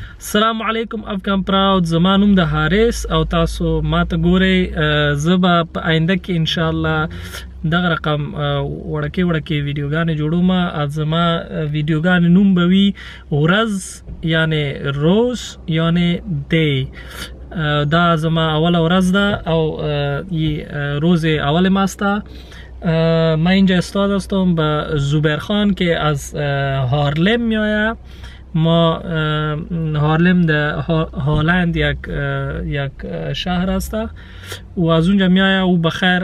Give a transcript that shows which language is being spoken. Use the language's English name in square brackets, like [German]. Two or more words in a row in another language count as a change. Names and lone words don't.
[Pashto] السلام علیکم افغان پراود زمانوم د حارث او تاسو ماته ګورئ زبا په آینده کې ان [Arabic] شاء الله [Pashto] دغه رقم وړکې ویډیوګانې جوړوم از زما ویډیوګانې نوم به وي ورځ یعنی [Persian] روز یعنی [Pashto] دی دا زما اوله ورځ ده [Persian] او روز اول ماسته من اینجا استاد هستم به زبیر خان که از هارلم میآید ما هارلم در هالند یک شهر است و از اونجا میآید او بخیر